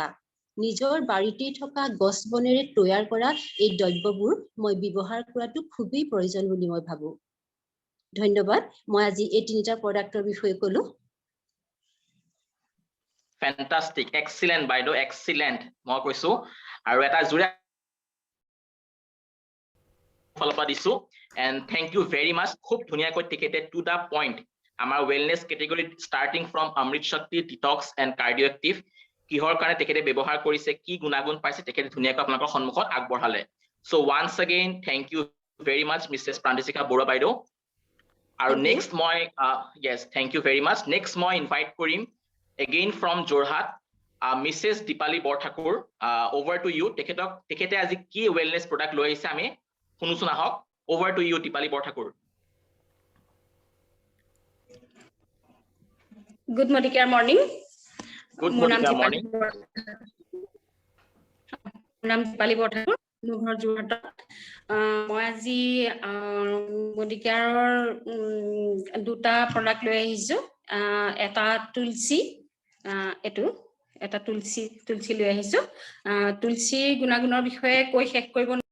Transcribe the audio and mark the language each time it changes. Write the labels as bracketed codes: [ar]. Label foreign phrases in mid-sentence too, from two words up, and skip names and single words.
[as] থকা গছ বনেৰে তৈয়াৰ কৰা এই দ্ৰব্যবোৰ মই ব্যৱহাৰ কৰাটো খুবেই প্ৰয়োজন বুলি মই ভাবো ধন্যবাদ মই আজি এই তিনিটা প্ৰডাক্টৰ বিষয়ে কলো [en] fantastic excellent [as] বাইদেউ এক্সিলেন্ট মই কৈছো আৰু এটা জুৰে ফলপা দিছো [en] and thank you very much [as] খুব ধুনীয়াকৈ টিকেটে [en] to the point [as] আমাৰ [en] wellness category starting from [as] অমৃত শক্তি ডিটক্স এণ্ড কাৰ্ডিও এক্টিভ কিহৰ কাৰণে তেখেতে ব্যৱহাৰ কৰিছে কি গুণাগুণ পাইছে তেখেতে ধুনীয়াকৈ আপোনালোকৰ সন্মুখত আগবঢ়ালে [en] so once again thank you very much [as] মিছেছ প্ৰান্তিশিখা বৰুৱা বাইদেউ আৰু নেক্সট মই [en] yes thank you very much [as] নেক্সট মই ইনভাইট কৰিম [en] again from Jorhat Mrs. [as] Dipali Borthakur [en] over to you [as] তেখেতে আজি কি [en] wellness product [as] লৈ আহিছে আমি শুনুচোন আহক [en] over to you [as] Dipali Borthakur [en] Good Modicare morning. Good Modicare morning. [as] নাম দীপালি বৰঠাকুৰ মোৰ ঘৰ যোৰহাটত মই আজি মডিকেয়াৰৰ দুটা প্ৰডাক্ট লৈ আহিছো এটা তুলসী এটো এটা তুলসী লৈ আহিছো তুলসীৰ গুণাগুণৰ বিষয়ে কৈ শেষ কৰিব